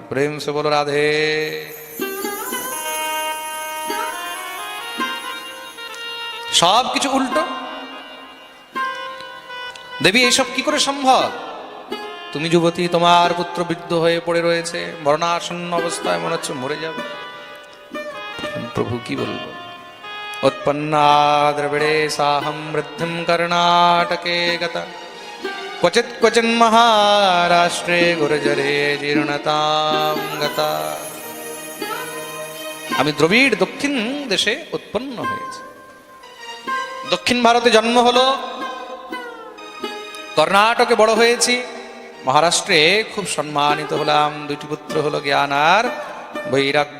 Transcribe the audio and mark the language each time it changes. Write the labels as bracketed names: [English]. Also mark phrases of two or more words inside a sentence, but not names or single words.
[Hindi] प्रेम से बोलो राधे। [Bangla] সব কিছু উল্টো। দেবী এইসব কি করে সম্ভব? তুমি যুবতী, তোমার পুত্র বৃদ্ধ হয়ে পড়ে রয়েছে, মরণাসন্ন অবস্থায়, মনে হচ্ছে মরে যাবে। প্রভু কি বলবো? [Sanskrit] उत्पन्ना द्रविड़े साहं वृद्धिं कर्णाटके गता क्वचित् क्वचिन् महाराष्ट्रे गुर्जरे जीर्णतां गता। [Bangla] আমি দ্রবিড় দক্ষিণ দেশে উৎপন্ন হয়েছি, দক্ষিণ ভারতে জন্ম হলো, কর্ণাটকে বড় হয়েছি, মহারাষ্ট্রে খুব সম্মানিত হলাম। দুইটি পুত্র হলো জ্ঞান আর বৈরাগ্য।